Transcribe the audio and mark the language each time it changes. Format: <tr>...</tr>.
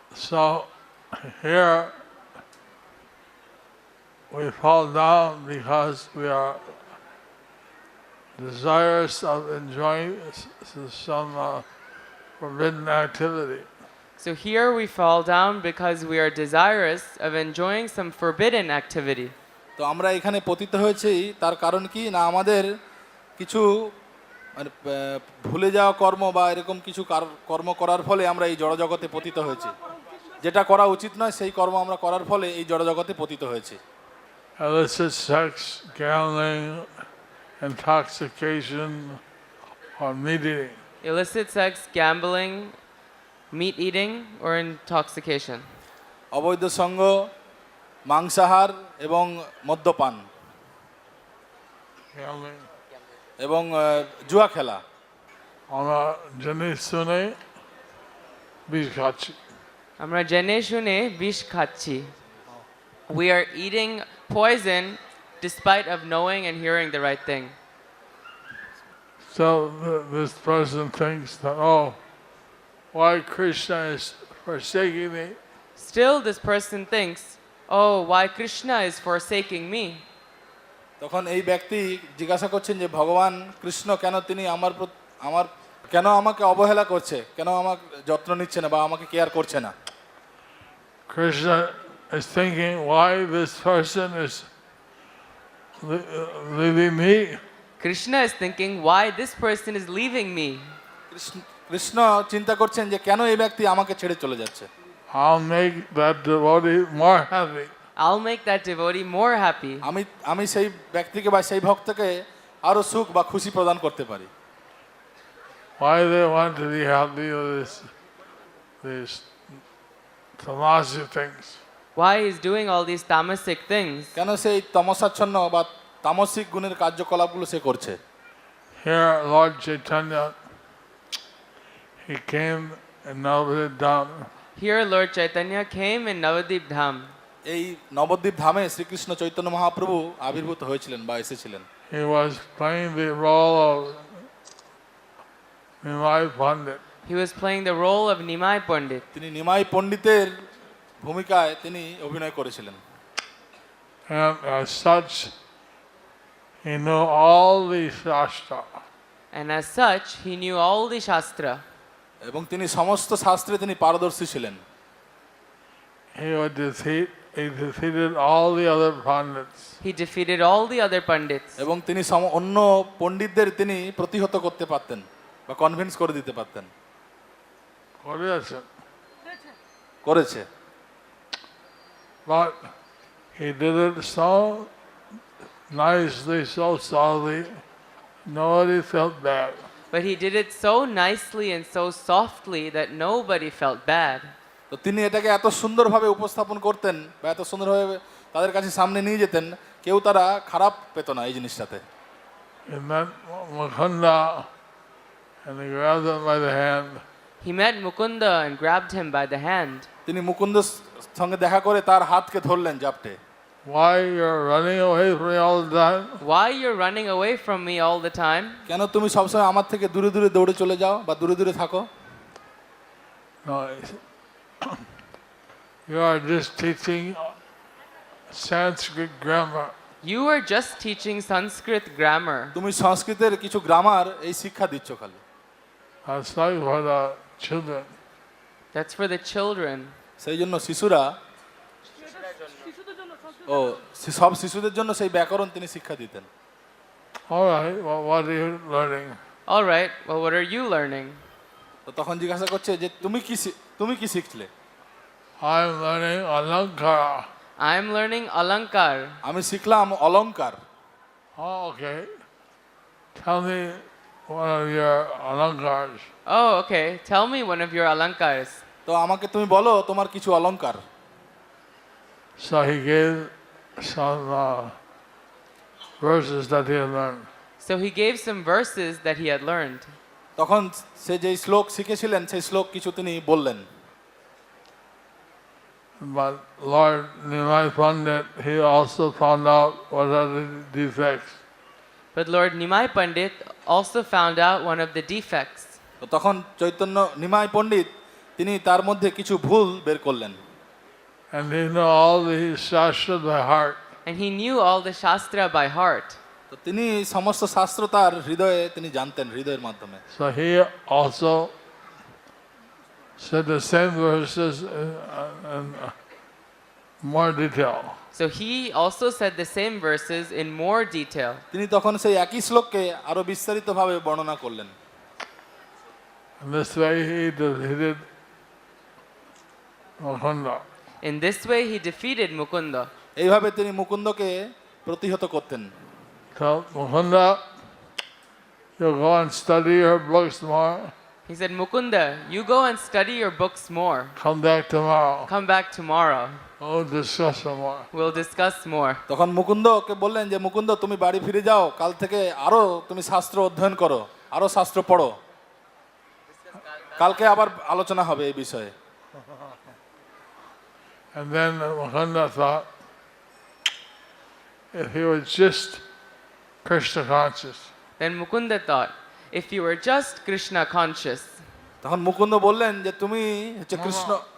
<en>So here we fall down because we are desirous of enjoying some forbidden activity. So here we fall down because we are desirous of enjoying some forbidden activity.</en> <bn>তো আমরা এখানে পতিত হয়েছি তার কারণ কি না, আমাদের কিছু মানে ভুলে যাওয়া কর্ম বা এরকম কিছু কর্ম করার ফলে আমরা এই জড়জগতে পতিত হয়েছি। যেটা করা উচিত নয় সেই কর্ম আমরা করার ফলে এই জড়জগতে পতিত হয়েছি।</bn> <en>illicit sex, gambling, intoxication, or meat eating. Illicit sex, gambling, meat eating, or intoxication.</en> <bn>অবৈধ সঙ্গ, মাংসাহার এবং মদ্যপান</bn> <en>Gambling.</en> <bn>এবং জুয়া খেলা। আমরা জেনে শুনে বিষ খাচ্ছি। আমরা জেনে শুনে বিষ খাচ্ছি.</bn> <en>We are eating poison despite of knowing and hearing the right thing. So this person thinks that, oh, why Krishna is forsaking me? Still, this person thinks, oh, why Krishna is forsaking me?</en> <bn>তখন এই ব্যক্তি জিজ্ঞাসা করছেন যে ভগবান কৃষ্ণ কেন তিনি আমার কেন আমাকে অবহেলা করছে, কেন আমার যত্ন নিচ্ছে না বা আমাকে কেয়ার করছে না।</bn> <en>Krishna is thinking why this person is leaving me. Krishna is thinking why this person is leaving me.</en> <bn>Krishna চিন্তা করছেন যে কেন এই ব্যক্তি আমাকে ছেড়ে চলে যাচ্ছে।</bn> <en>I'll make that devotee more happy. I'll make that devotee more happy.</en> <bn>আমি সেই ব্যক্তিকে বা সেই ভক্তকে আরো সুখ বা খুশি প্রদান করতে পারি।</bn> <en>Why they want to be happy with these tamasic things? Why he's doing all these tamasic things?</en> <bn>কেন সেই তমসাচ্ছন্ন বা তামসিক গুণের কার্যকলাপগুলো সে করছে।</bn> <en>Here, Lord Chaitanya, he came in Navadvip Dham. Here, Lord Chaitanya came in Navadvip Dham.</en> <bn>এই নবদ্বীপ ধামে শ্রীকৃষ্ণ চৈতন্য মহাপ্রভু আবির্ভূত হয়েছিলেন বা এসেছিলেন।</bn> <en>He was playing the role of Nimai Pandit. He was playing the role of Nimai Pandit.</en> <bn>তিনি নিমাই পণ্ডিতের ভূমিকায় তিনি অভিনয় করেছিলেন।</bn> <en>And as such, he knew all the Shastra. And as such, he knew all the Shastra.</en> <bn>এবং তিনি সমস্ত শাস্ত্রে তিনি পারদর্শী ছিলেন।</bn> <en>He defeated all the other Pandits. He defeated all the other Pandits.</en> <bn>এবং তিনি অন্য পণ্ডিতদের তিনি প্রতিহত করতে পারতেন বা কনভিন্স করে দিতে পারতেন, করেছে।</bn> <en>But he did it so nicely, so softly, nobody felt bad. But he did it so nicely and so softly that nobody felt bad.</en> <bn>তো তিনি এটাকে এত সুন্দরভাবে উপস্থাপন করতেন বা এত সুন্দরভাবে তাদের কাছে সামনে নিয়ে যেতেন, কেউ তারা খারাপ পেত না এই জিনিসটাতে।</bn> <en>He met Mukunda and he grabbed him by the hand. He met Mukunda and grabbed him by the hand.</en> <bn>তিনি মুকুন্দের সঙ্গে দেখা করে তার হাতকে ধরলেন জাপটে।</bn> <en>Why you're running away from me all the time? Why you're running away from me all the time?</en> <bn>কেন তুমি সবসময় আমার থেকে দূরে দূরে দৌড়ে চলে যাও বা দূরে দূরে থাকো?</bn> <en>No, you are just teaching Sanskrit grammar. You are just teaching Sanskrit grammar.</en> <bn>তুমি সংস্কৃতের কিছু গ্রামার এই শিক্ষা দিচ্ছ খালি।</bn> <en>That's like for the children. That's for the children.</en> <bn>সেই জন্য শিশুরা সব শিশুদের জন্য সেই ব্যাকরণ তিনি শিক্ষা দিতেন।</bn> <en>All right, well, what are you learning? All right, well, what are you learning?</en> <bn>তো তখন জিজ্ঞাসা করছে যে তুমি কি শিখলে?</bn> <en>I'm learning Alankara. I'm learning Alankar.</en> <bn>আমি শিখলাম অলংকার।</bn> <en>Oh, okay. Tell me one of your Alankars. Oh, okay. Tell me one of your Alankars.</en> <bn>তো আমাকে তুমি বলো তোমার কিছু অলংকার।</bn> <en>So he gave some verses that he had learned. So he gave some verses that he had learned.</en> <bn>তখন সে যেই শ্লোক শিখেছিলেন সেই শ্লোক কিছু তিনি বললেন।</bn> <en>But Lord Nimai Pandit, he also found out what are the defects. But Lord Nimai Pandit also found out one of the defects.</en> <bn>তো তখন চৈতন্য নিমাই পণ্ডিত তিনি তার মধ্যে কিছু ভুল বের করলেন।</bn> <en>And he knew all the Shastra by heart. And he knew all the Shastra by heart.</en> <bn>তো তিনি সমস্ত শাস্ত্র তার হৃদয়ে তিনি জানতেন, হৃদয়ের মাধ্যমে।</bn> <en>So he also said the same verses in more detail. So he also said the same verses in more detail.</en> <bn>তিনি তখন সেই একই শ্লোককে আরো বিস্তারিতভাবে বর্ণনা করলেন।</bn> <en>And this way he defeated Mukunda. In this way, he defeated Mukunda.</en> <bn>এইভাবে তিনি মুকুন্দকে প্রতিহত করতেন।</bn> <en>So Mukunda, you go and study your books more. He said, Mukunda, you go and study your books more. Come back tomorrow. Come back tomorrow. We'll discuss some more. We'll discuss more.</en> <bn>তখন মুকুন্দকে বললেন যে মুকুন্দ তুমি বাড়ি ফিরে যাও, কাল থেকে আরো তুমি শাস্ত্র অধ্যয়ন করো, আরো শাস্ত্র পড়ো, কালকে আবার আলোচনা হবে এই বিষয়ে।</bn> <en>And then Mukunda thought, if he was just Krishna conscious, Then Mukunda thought, if you were just Krishna conscious,</en> <bn>তখন মুকুন্দ বললেন যে তুমি হচ্ছে কৃষ্ণ,</bn>